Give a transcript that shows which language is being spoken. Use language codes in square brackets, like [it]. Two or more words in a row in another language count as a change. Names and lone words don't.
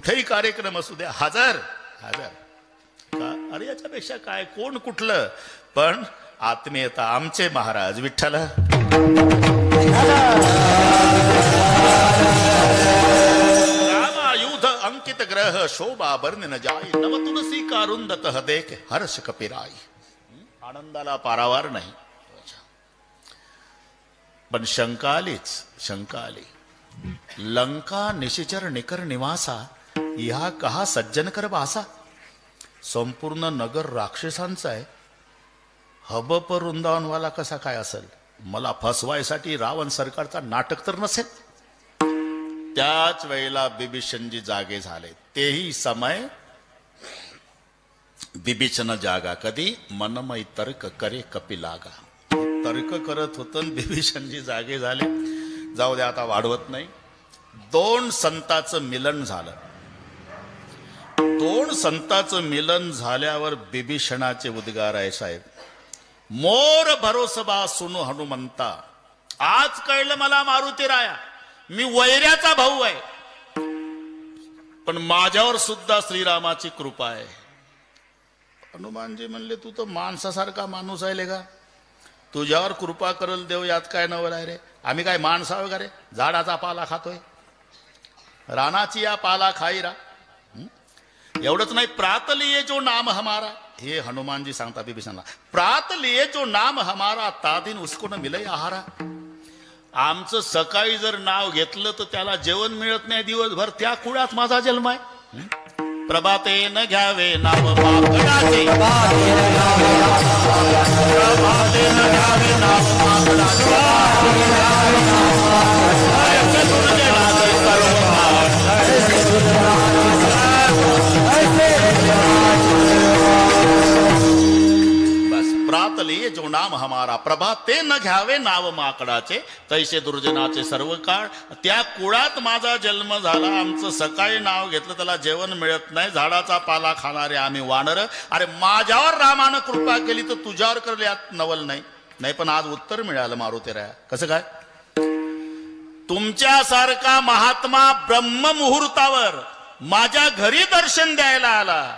[mr] आमचं कुठेही कार्यक्रम असू द्या हजर हजर. का? अरे याच्यापेक्षा काय, कोण कुठलं, पण आत्मीयता आमचे महाराज विठ्ठल. [awa] रामायुध अंकित ग्रह शोभा बर्णन जाई, नव तुलसी कारुंदत देख हर्ष कपिराई. [mr] आनंदाला पारावार नाही. पण शंका आली. [awa] लंका निशिचर निकर निवासा, या कहा सज्जन कर बासा. [mr] संपूर्ण नगर राक्षसांचा आहे, हबप वृंदावनवाला कसा काय असेल? मला फसवायसाठी रावण सरकारचा नाटक तर नसेल. त्याच वेळेला बिभीषणजी जागे झाले. [awa] तेही समय बिभीषण जागा. कधी? मनमय तर्क करे कपिलागा. [mr] तर्क करत होत, बिभीषणजी जागे झाले. जाऊ द्या, आता वाढवत नाही. दोन संतांचं मिलन झालं. दोन संतांचं मिलन झाल्यावर बिभीषणाचे उद्गार आहे साहेब. [awa] मोर भरोसबा सुनु हनुमंता. [mr] आज कळलं मला मारुती राया, मी वैऱ्याचा भाऊ आहे, पण माझ्यावर सुद्धा श्रीरामाची कृपा आहे. हनुमानजी म्हणले, तू तर माणसासारखा माणूस आहे का? तुझ्यावर कृपा करल देव, यात काय नवल आहे रे? आम्ही काय माणसा वगैरे? झाडाचा पाला खातोय, रानाची या पाला खाईरा. एवढंच नाही, [awa] प्रात लिए जो नाम हमारा, [mr] हे हनुमानजी सांगता बिभीषणला, [awa] प्रात लिए जो नाम हमारा, तादिन उसको न मिले आहारा. [mr] आमचं सकाळी जर नाव घेतलं तर त्याला जेवण मिळत नाही दिवसभर. त्या कुळात माझा जन्म आहे. प्रभाते न घ्यावे नाव माकडाचे, प्रभाते न घ्यावे नाव माकडाचे. [awa] प्रात लिए जो नाम हमारा, [mr] प्रभाते न घ्यावे नाव माकडाचे, तैसे दुर्जनाचे सर्व काळ. त्या कुळात माझा जन्म झाला. आमचं सकाळी नाव घेतलं त्याला जेवण मिळत नाही, झाडाचा पाला खाणारे आम्ही वानर. अरे माझ्यावर रामानं कृपा केली तर तुझ्यावर करले, यात नवल नाही. नाही पण आज उत्तर मिळालं मारुतीराया. कसं काय? तुमच्यासारखा महात्मा ब्रह्म मुहूर्तावर माझ्या घरी दर्शन द्यायला आला.